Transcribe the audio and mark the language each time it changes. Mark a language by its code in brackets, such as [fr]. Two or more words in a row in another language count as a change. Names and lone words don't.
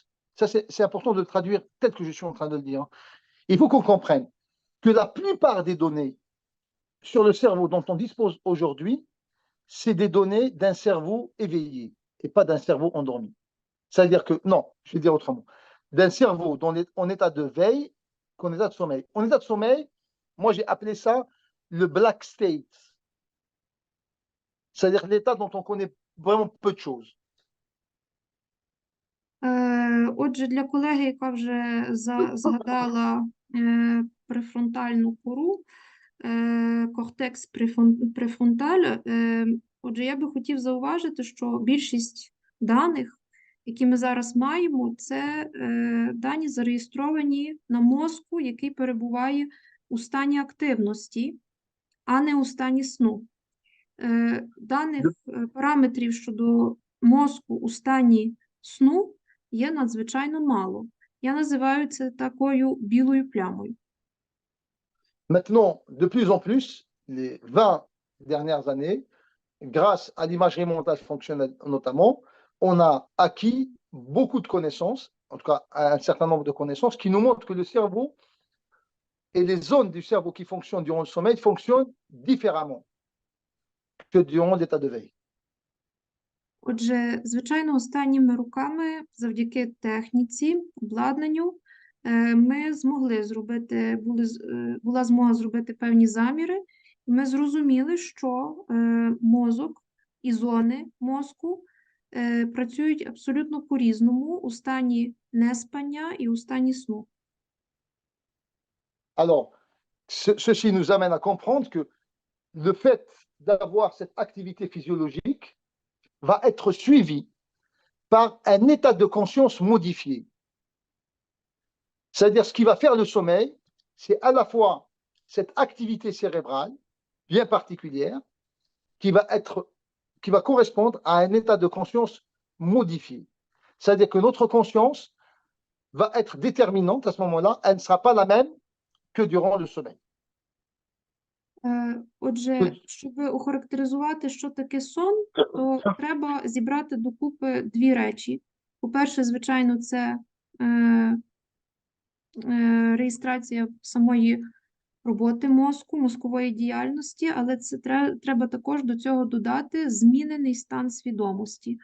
[fr] Ça, c'est important de le traduire tel que je suis en train de le dire. Il faut qu'on comprenne que la plupart des données sur le cerveau dont on dispose aujourd'hui, c'est des données d'un cerveau éveillé et pas d'un cerveau endormi. C'est-à-dire que, non, je vais dire autrement, d'un cerveau en état de veille qu'en état de sommeil. En état de sommeil, moi j'ai appelé ça le [en] black state. [fr] C'est-à-dire l'état dont on connaît vraiment peu de choses. [uk] Отже, для колеги, яка вже згадала префронтальну кору, [fr] cortex préfrontal, [uk] отже, я би хотів зауважити, що більшість даних, які ми зараз маємо, це дані зареєстровані на мозку, який перебуває у стані активності, а не у стані сну. Даних параметрів щодо мозку у стані сну є надзвичайно мало. Я називаю це такою білою плямою. [fr] Maintenant, de plus en plus, les 20 dernières années, grâce à l'imagerie mentale fonctionnelle notamment, on a acquis beaucoup de connaissances, en tout cas un certain nombre de connaissances, qui nous montrent que le cerveau et les zones du cerveau qui fonctionnent durant le sommeil fonctionnent différemment que durant l'état de veille. [uk] Отже, звичайно, останніми роками, завдяки техніці, обладнанню, ми змогли зробити, була змога зробити певні заміри, і ми зрозуміли, що мозок і зони мозку працюють абсолютно по-різному у стані неспання і у стані сну. [fr] Alors, ceci nous amène à comprendre que le fait d'avoir cette activité physiologique va être suivi par un état de conscience modifié. C'est-à-dire, ce qui va faire le sommeil, c'est à la fois cette activité cérébrale bien particulière qui va correspondre à un état de conscience modifié. C'est-à-dire que notre conscience va être déterminante à ce moment-là, elle ne sera pas la même que durant le sommeil. [uk] Отже, щоб охарактеризувати, що таке сон, то треба зібрати докупи дві речі. По-перше, звичайно, це реєстрація самої роботи мозку, мозкової діяльності, але це треба також до цього додати змінений стан свідомості.